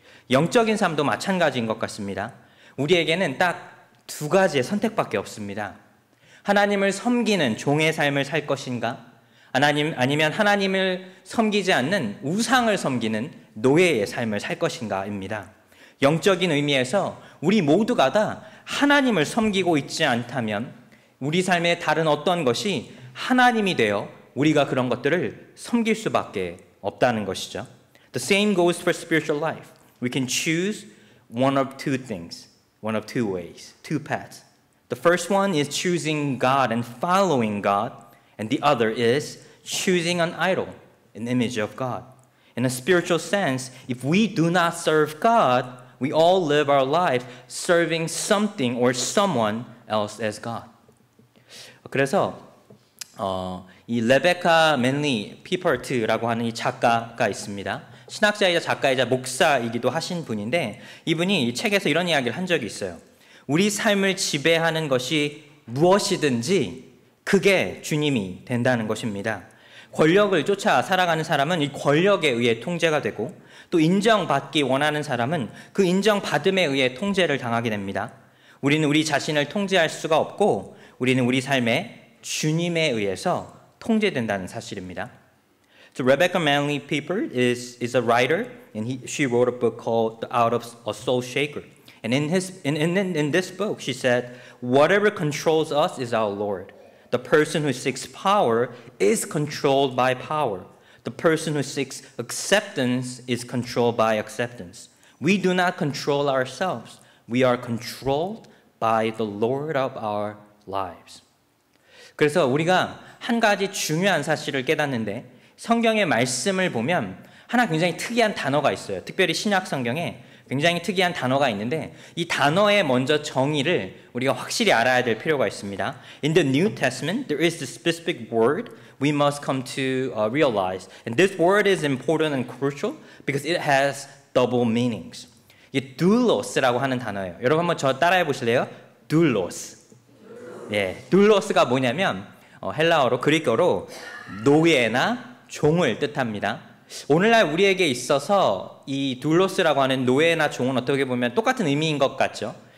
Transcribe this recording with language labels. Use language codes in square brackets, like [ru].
[ko] 영적인 삶도 마찬가지인 것 같습니다. 우리에게는 딱 두 가지의 선택밖에 없습니다. 하나님을 섬기는 종의 삶을 살 것인가? 아니면 하나님을 섬기지 않는 우상을 섬기는 노예의 삶을 살 것인가입니다. 영적인 의미에서 우리 모두가 다 하나님을 섬기고 있지 않다면 우리 삶의 다른 어떤 것이 하나님이 되어 우리가 그런 것들을 섬길 수밖에 없다는 것이죠. [en] The same goes for spiritual life. We can choose one of two things. one of two ways, two paths. The first one is choosing God and following God, and the other is choosing an idol, an image of God. In a spiritual sense, if we do not serve God, we all live our life serving something or someone else as God. [ko] 그래서 이 레베카 맨리 피퍼트라고 하는 이 작가가 있습니다. 신학자이자 작가이자 목사이기도 하신 분인데 이분이 이 책에서 이런 이야기를 한 적이 있어요. 우리 삶을 지배하는 것이 무엇이든지 그게 주님이 된다는 것입니다. 권력을 쫓아 살아가는 사람은 이 권력에 의해 통제가 되고 또 인정받기 원하는 사람은 그 인정받음에 의해 통제를 당하게 됩니다. 우리는 우리 자신을 통제할 수가 없고 우리는 우리 삶에 주님에 의해서 통제된다는 사실입니다. [en] So Rebecca Manley Pippert is a writer, and she wrote a book called The Out of a Soul Shaker. And in this book, she said, whatever controls us is our Lord. The person who seeks power is controlled by power. The person who seeks acceptance is controlled by acceptance. We do not control ourselves. We are controlled by the Lord of our lives. [ko] 그래서 우리가 한 가지 중요한 사실을 깨닫는데 성경의 말씀을 보면 하나 굉장히 특이한 단어가 있어요. 특별히 신약 성경에 굉장히 특이한 단어가 있는데 이 단어의 먼저 정의를 우리가 확실히 알아야 될 필요가 있습니다. [en] In the New Testament, there is a specific word we must come to realize. And this word is important and crucial because it has double meanings. [ko] 이게 doulos라고 하는 단어예요. 여러분 한번 저 따라해 보실래요? [el] doulos. [ko] 예, doulos가 뭐냐면 헬라어로 그리스어로 노예나 종을 뜻합니다. 오늘날 우리에게 있어서 이 둘로스라고 하는 노예나 종은 어떻게 보면 똑같은 의미인 것 같죠.